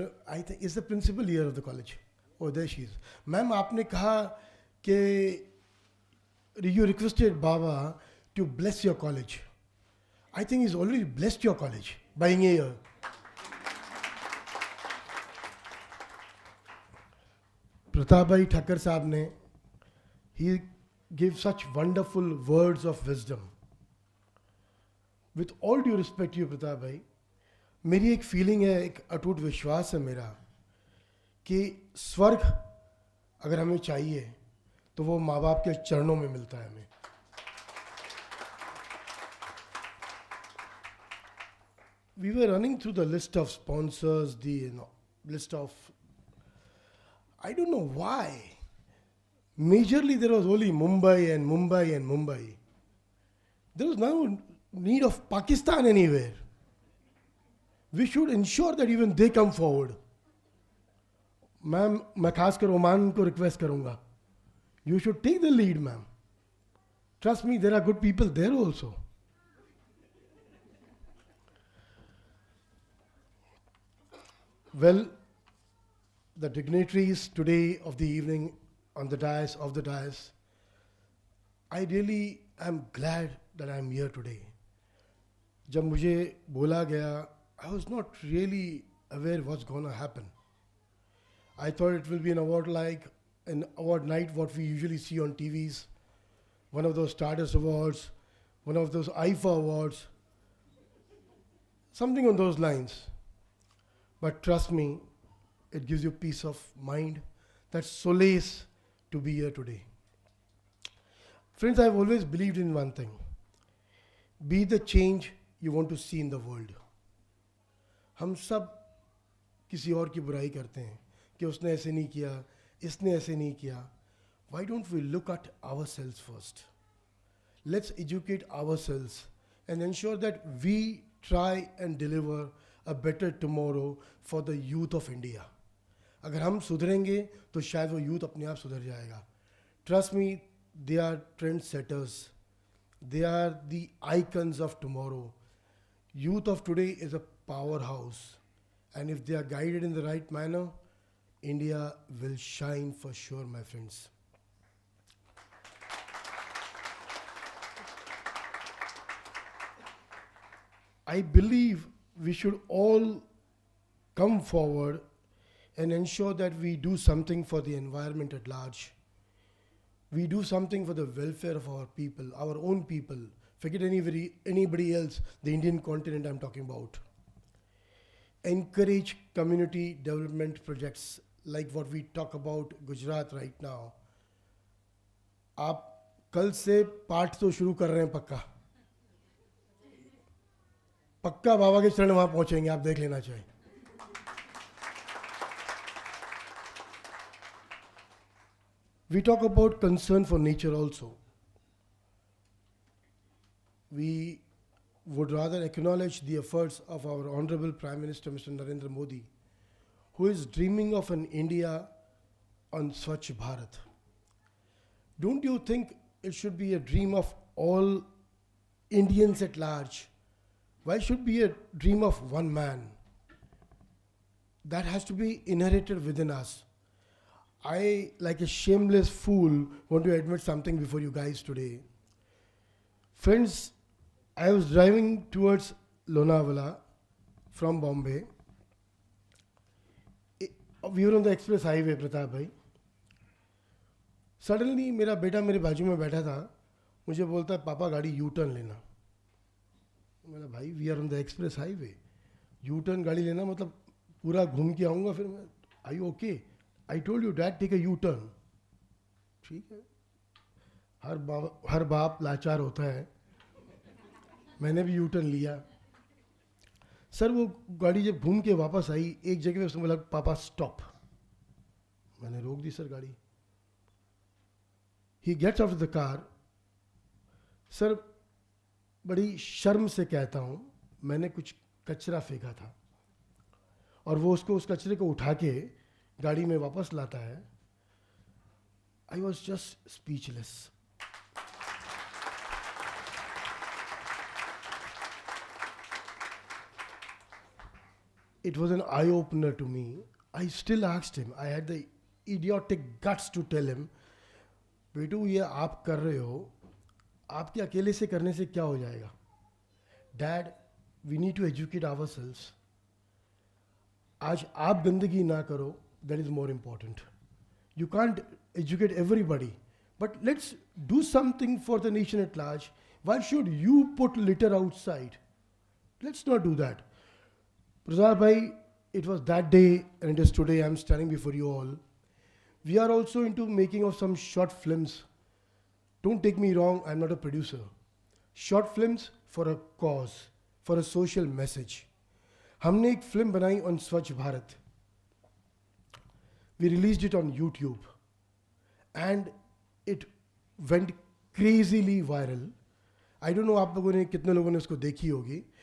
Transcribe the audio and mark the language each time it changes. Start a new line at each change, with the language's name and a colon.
English: I think is the principal year of the college. Oh, there she is. Ma'am,
Hindi: आपने कहा कि
English: you requested Baba to bless your college. I think he's already blessed your college by being here. Pratap Bhai Thakkar
Hindi: साहब ने,
English: he gives such wonderful words of wisdom. With all due respect to you,
Hindi: Pratap Bhai, मेरी एक feeling है, एक अटूट विश्वास है मेरा कि स्वर्ग अगर हमें चाहिए तो वो माँ बाप के चरणों में मिलता है हमें।
English: We were running through the list of sponsors, the list of, I don't know why. Majorly there was only Mumbai and Mumbai and Mumbai. There was no need of Pakistan anywhere. We should ensure that even they come forward.
Hindi: Ma'am, मैं खासकर Oman को request करूंगा,
English: you should take the lead, ma'am. Trust me, there are good people there also. Well, the dignitaries today of the evening on the dais, of the dais, I really am glad that I am here today.
Hindi: जब मुझे बोला गया,
English: I was not really aware what's going to happen. I thought it will be an award like an award night, what we usually see on TVs, one of those Stardust Awards, one of those IFA Awards, something on those lines. But trust me, it gives you peace of mind, that solace to be here today. Friends, I've always believed in one thing: be the change you want to see in the world.
Hindi: हम सब किसी और की बुराई करते हैं कि उसने ऐसे नहीं किया, इसने ऐसे नहीं किया.
English: Why don't we look at ourselves first? Let's educate ourselves and ensure that we try and deliver a better tomorrow for the youth of India.
Hindi: अगर हम सुधरेंगे तो शायद वो youth अपने आप सुधर जाएगा.
English: Trust me, they are trendsetters. They are the icons of tomorrow. Youth of today is a powerhouse, and if they are guided in the right manner, India will shine for sure, my friends. I believe we should all come forward and ensure that we do something for the environment at large. We do something for the welfare of our people, our own people. Forget anybody else, the Indian continent I'm talking about. Encourage community development projects like what we talk about Gujarat right now.
Hindi: आप कल से पाठ तो शुरू कर रहे हैं पक्का. पक्का बाबा के चरण वहाँ पहुँचेंगे, आप देख लेना चाहिए.
English: We talk about concern for nature also. We would rather acknowledge the efforts of our Honorable Prime Minister, Mr. Narendra Modi, who is dreaming of an India on Swachh Bharat. Don't you think it should be a dream of all Indians at large? Why should it be a dream of one man? That has to be inherited within us. I, like a shameless fool, want to admit something before you guys today. Friends, I was driving towards Lonavala from Bombay. We were on the express highway, Pratap bhai.
Hindi: Suddenly, मेरा बेटा मेरे बाजू में बैठा था, मुझे बोलता है पापा गाड़ी U-turn लेना. मैंने भाई
English: we are on the express highway.
Hindi: U-turn गाड़ी लेना मतलब पूरा घूम के आऊँगा फिर मैं.
English: Are you okay? I told you, Dad, take a U-turn.
Hindi: ठीक है. हर बाप लाचार होता है. मैंने भी U-turn लिया. सर वो गाड़ी जब घूम के वापस आई, एक जगह पे उसने बोला पापा स्टॉप. मैंने रोक दी सर गाड़ी.
English: He gets out of the car.
Hindi: Sir बड़ी शर्म से कहता हूँ, मैंने कुछ कचरा फेंका था और वो उसको उस कचरे को उठा के गाड़ी में वापस लाता है.
English: I was just speechless. It was an eye-opener to me. I still asked him, I had the idiotic guts to tell him,
Hindi: बेटू ये आप कर रहे हो, आपके अकेले से करने से क्या हो जाएगा?
English: Dad, we need to educate ourselves.
Hindi: आज आप गंदगी ना करो,
English: that is more important. You can't educate everybody, but let's do something for the nation at large. Why should you put litter outside? Let's not do that. Prasad bhai, it was that day and it is today I'm standing before you all. We are also into making of some short films. Don't take me wrong, I'm not a producer. Short films for a cause, for a social message.
Hindi: हमने एक film बनाई on स्वच्छ Bharat.
English: We released it on YouTube and it went crazily viral. I don't know
Hindi: आप लोगों ने कितने लोगों ने उसको देखी होगी.